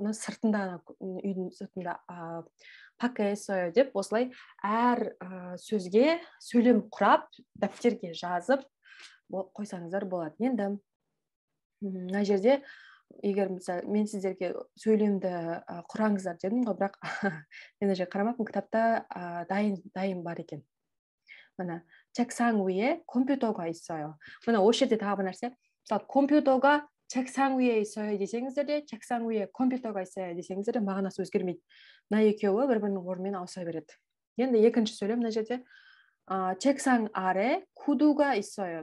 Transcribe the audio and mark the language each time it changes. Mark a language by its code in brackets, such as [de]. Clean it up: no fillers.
[kk] мына сыртында, үйдің сыртында [ko] 밖에 있어요 [kk] деп осылай әр сөзге сөйлем құрап, дәптерге жазып қойсаңыздар болады. Енді мына жерде егер мен сіздерге сөйлемді құраңыздар дедім ғой, бірақ мен жерге қарамаппын, кітапта дайын бар екен. [ko] Мына 책상 위에 컴퓨터가 있어요. [kk] мына осы жерде тағы бір нәрсе. Мысалы, [ko] 컴퓨터가 책상 위에 있어요 [kk] десеңіздер де, [ko] 책상 위에 컴퓨터가 있어요 [kk] десеңіздер де мағынасы өзгермейді. мына екеуі бір-бірінің орнымен ауыса береді. енді екінші сөйлем мына жерде [ko] 책상 아래 구두가 있어요.